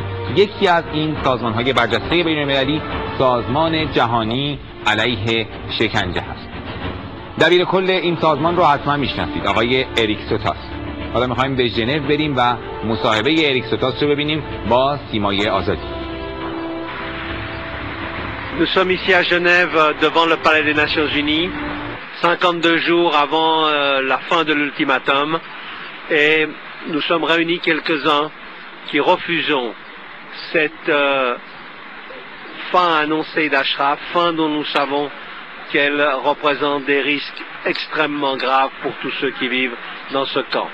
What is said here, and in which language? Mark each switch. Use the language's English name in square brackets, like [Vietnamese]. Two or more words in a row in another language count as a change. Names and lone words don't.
[Persian] یکی از این سازمان‌های برجسته بین‌المللی سازمان جهانی علیه شکنجه هست. دبیر کل این سازمان رو حتما میشناسید، آقای اریک سوتاس. حالا میخوایم به ژنو بریم و مصاحبه اریک سوتاس رو ببینیم با سیمای آزادی. [French] Nous sommes ici à Genève devant le Palais des Nations Unies, 52 jours avant la fin de l'ultimatum, et nous sommes réunis quelques-uns qui refusons cette fin annoncée d'Ashraf, fin dont nous savons qu'elle représente des risques extrêmement graves pour tous ceux qui vivent dans ce camp.